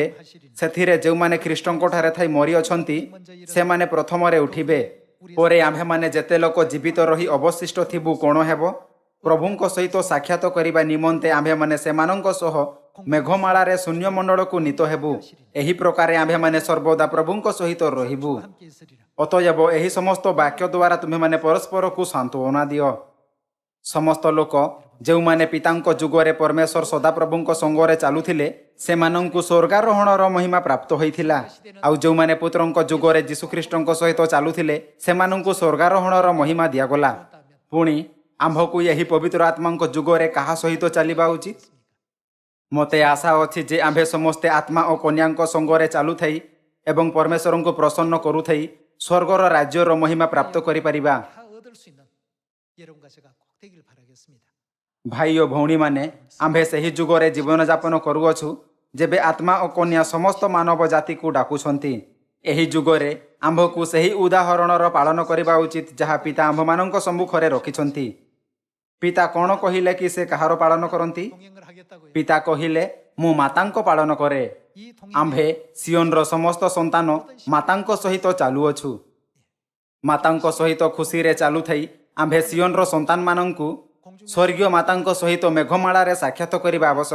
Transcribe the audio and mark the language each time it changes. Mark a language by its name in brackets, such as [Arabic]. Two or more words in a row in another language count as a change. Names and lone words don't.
[Odia] ସେଥିରେ ଯେଉଁମାନେ ଖ୍ରୀଷ୍ଟଙ୍କଠାରେ ଥାଇ ମରିଅଛନ୍ତି ସେମାନେ ପ୍ରଥମରେ ଉଠିବେ। ପରେ ଆମ୍ଭେମାନେ ଯେତେ ଲୋକ ଜୀବିତ ରହି ଅବଶିଷ୍ଟ ଥିବୁ କ'ଣ ହେବ? ପ୍ରଭୁଙ୍କ ସହିତ ସାକ୍ଷାତ କରିବା ନିମନ୍ତେ ଆମ୍ଭେମାନେ ସେମାନଙ୍କ ସହ ମେଘମାଳାରେ ଶୂନ୍ୟମଣ୍ଡଳକୁ ନୀତ ହେବୁ। ଏହି ପ୍ରକାରେ ଆମ୍ଭେମାନେ ସର୍ବଦା ପ୍ରଭୁଙ୍କ ସହିତ ରହିବୁ। [Korean] 함께 있으리라. [Odia] ଅତଏବ ଏହି ସମସ୍ତ ବାକ୍ୟ ଦ୍ୱାରା ତୁମେମାନେ ପରସ୍ପରକୁ ସାନ୍ତ୍ୱନା ଦିଅ। ସମସ୍ତ ଲୋକ ଯେଉଁମାନେ ପିତାଙ୍କ ଯୁଗରେ ପରମେଶ୍ୱର ସଦାପ୍ରଭୁଙ୍କ ସଙ୍ଗରେ ଚାଲୁଥିଲେ ସେମାନଙ୍କୁ ସ୍ୱର୍ଗାରୋହଣର ମହିମା ପ୍ରାପ୍ତ ହୋଇଥିଲା। ଆଉ ଯେଉଁମାନେ ପୁତ୍ରଙ୍କ ଯୁଗରେ ଯୀଶୁଖ୍ରୀଷ୍ଟଙ୍କ ସହିତ ଚାଲୁଥିଲେ ସେମାନଙ୍କୁ ସ୍ୱର୍ଗାରୋହଣର ମହିମା ଦିଆଗଲା। ପୁଣି ଆମ୍ଭକୁ ଏହି ପବିତ୍ର ଆତ୍ମାଙ୍କ ଯୁଗରେ କାହା ସହିତ ଚାଲିବା ଉଚିତ? ମୋତେ ଆଶା ଅଛି ଯେ ଆମ୍ଭେ ସମସ୍ତେ ଆତ୍ମା ଓ କନ୍ୟାଙ୍କ ସଙ୍ଗରେ ଚାଲୁଥାଇ ଏବଂ ପରମେଶ୍ୱରଙ୍କୁ ପ୍ରସନ୍ନ କରୁଥାଇ ସ୍ୱର୍ଗର ରାଜ୍ୟର ମହିମା ପ୍ରାପ୍ତ କରିପାରିବା। [Korean] 다 얻을 수 있는 여러분과 제가 꼭 되길 바라겠습니다. [Odia] ଭାଇ ଓ ଭଉଣୀମାନେ ଆମ୍ଭେ ସେହି ଯୁଗରେ ଜୀବନଯାପନ କରୁଅଛୁ ଯେବେ ଆତ୍ମା ଓ କନ୍ୟା ସମସ୍ତ ମାନବ ଜାତିକୁ ଡାକୁଛନ୍ତି। ଏହି ଯୁଗରେ ଆମ୍ଭକୁ ସେହି ଉଦାହରଣର ପାଳନ କରିବା ଉଚିତ ଯାହା ପିତା ଆମ୍ଭମାନଙ୍କ ସମ୍ମୁଖରେ ରଖିଛନ୍ତି। ପିତା କ'ଣ କହିଲେ କି ସେ କାହାର ପାଳନ କରନ୍ତି? [Korean] 동행을 하겠다고요. [Odia] ପିତା କହିଲେ ମୁଁ ମାତାଙ୍କ ପାଳନ କରେ। [Korean] 이 [Odia] ଆମ୍ଭେ ସିଓନର ସମସ୍ତ ସନ୍ତାନ ମାତାଙ୍କ ସହିତ ଚାଲୁଅଛୁ। ମାତାଙ୍କ ସହିତ ଖୁସିରେ ଚାଲୁଥାଇ ଆମ୍ଭେ ସିଓନର ସନ୍ତାନମାନଙ୍କୁ ସ୍ୱର୍ଗୀୟ ମାତାଙ୍କ ସହିତ ମେଘମାଳାରେ ସାକ୍ଷାତ କରିବା ଆବଶ୍ୟକ।